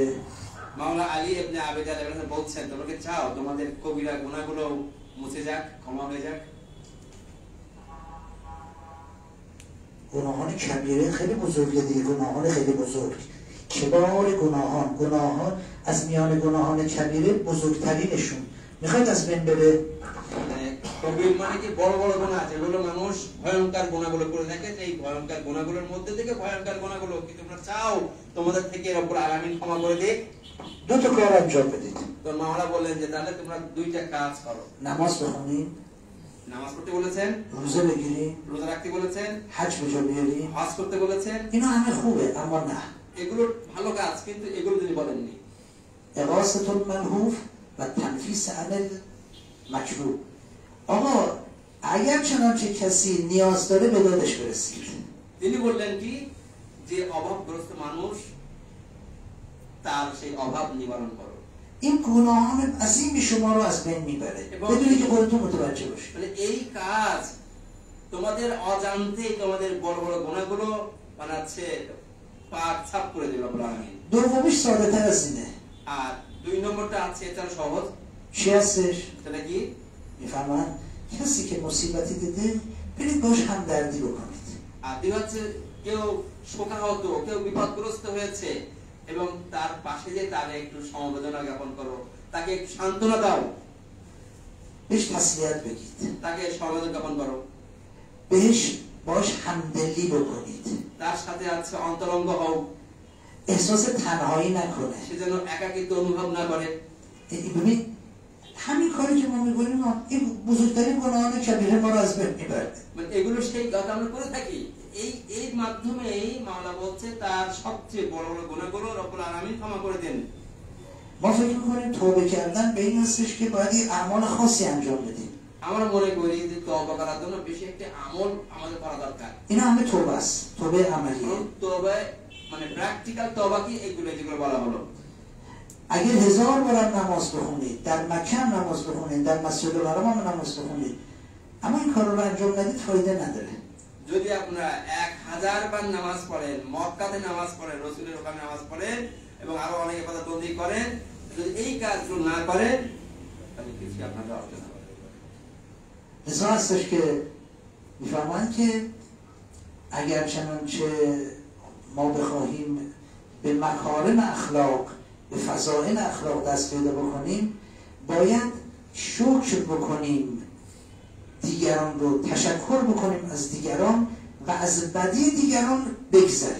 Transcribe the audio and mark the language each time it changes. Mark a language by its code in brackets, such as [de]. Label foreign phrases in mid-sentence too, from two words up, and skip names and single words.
[bn] মাওলানা আলী ইবনে আবি তালিব বলছেন তোমরা কি চাও তোমাদের কবিরা গুনাহগুলো মুছে যাক ক্ষমা হয়ে যাক। [fa] گناهان کبیره خیلی بزرگه دیگه. گناهان خیلی بزرگ کبار گناهان از میان گناهان کبیره بزرگترینشون میخواد از بین بره. [bn] কবির মানে কি বড় বড় গুনাহ যেগুলো মানুষ ভয়ঙ্কর গুনাহগুলো করে থাকে এই ভয়ঙ্কর গুনাহগুলোর মধ্যে থেকে ভয়ঙ্কর গুনাহগুলো কি তোমরা চাও তোমাদের থেকে [ar] رب العالمين [bn] ক্ষমা করে দিক। [fa] دو تا کار انجام بدید. [bn] তো মাওলানা বলেন যে তাহলে তোমরা দুইটা কাজ করো। [fa] نماز بخونید، [bn] নামাজ পড়তে বলেছেন, [fa] روزه بگیرید، [bn] রোজা রাখতে বলেছেন, [fa] حج به جا بیارید. [bn] হজ করতে বলেছেন। [fa] اینا همه خوبه اما نه. [bn] এগুলো ভালো কাজ কিন্তু এগুলো তিনি বলেননি। [ar] اغاثة الملهوف و تنفیس عن المکروه. [fa] آقا اگر چنانچه کسی نیاز داره به دادش برسید. [bn] তিনি বললেন কি যে অভাবগ্রস্ত মানুষ তার সেই অভাব নিবারণ করো। [fa] این گناهان عظیم شما رو از بین میبره بدونی که خودتون متوجه باشید. [bn] মানে এই কাজ তোমাদের অজান্তে তোমাদের বড় বড় গুনাহগুলো বানাচ্ছে পাক ছাপ করে দেবে [ar] رب العالمين. [fa] دومیش ساده تر از اینه. [bn] আর দুই নম্বরটা আছে এটা সহজ। [fa] چی هستش؟ [bn] সেটা কি [fa] میفهمن کسی که مصیبتی دیده برید باش همدردی بکنید. [bn] আর দুই হচ্ছে কেউ শোকাহত, কেউ বিপদগ্রস্ত হয়েছে এবং তার পাশে যে তার একটু সমবেদনা জ্ঞাপন করো, তাকে একটু সান্ত্বনা দাও, [fa] بهش تسلیت بگید، [bn] তাকে সমবেদনা জ্ঞাপন করো, [fa] بهش باش همدلی بکنید، [bn] তার সাথে আছে অন্তরঙ্গ হও, [fa] احساس تنهایی نکنه. [bn] সে যেন একাকিত্ব অনুভব না করে। [fa] ببین همین کاری که ما می‌کنیم این بزرگترین گناهان کبیره ما رو از بین میبره. [bn] মানে এগুলো সেই কথা আমরা করে থাকি। এই মাধ্যমেই মাওলা বলছে তার সবচেয়ে বড় বড় গুনাহগুলো [ar] رب العالمين [bn] ক্ষমা করে দেন। [fa] ما فکر می‌کنیم توبه کردن به این هستش که باید یه اعمال خاصی انجام بدیم. [bn] আমরা মনে করি যে তওবা করার জন্য বেশি একটা আমল আমাদের করা দরকার। [fa] اینا همه توبه است، توبه عملیه. [bn] তওবা মানে প্র্যাকটিক্যাল তওবা কি এগুলো যেগুলো বলা হলো। [fa] اگر 1000 بار نماز بخونید، در مکه هم نماز بخونید، در مسجد الحرام هم نماز بخونید، اما این کارا رو انجام ندید فایده نداره. [bn] যদি আপনারা 1000 বার নামাজ পড়েন, মক্কাতে নামাজ পড়েন, রাসূলের ওখানে নামাজ পড়েন এবং আরো অনেক ইবাদতবন্দি করেন, যদি এই কাজগুলো না করেন তাহলে কিছু আপনাদের অর্জন হবে না। [fa] لذا هستش که میفرمایند که اگر چنانچه ما بخواهیم به مکارم اخلاق، به فضائل اخلاق دست پیدا بکنیم، باید شکر بکنیم دیگران رو، تشکر بکنیم از دیگران و از بدی دیگران بگذریم.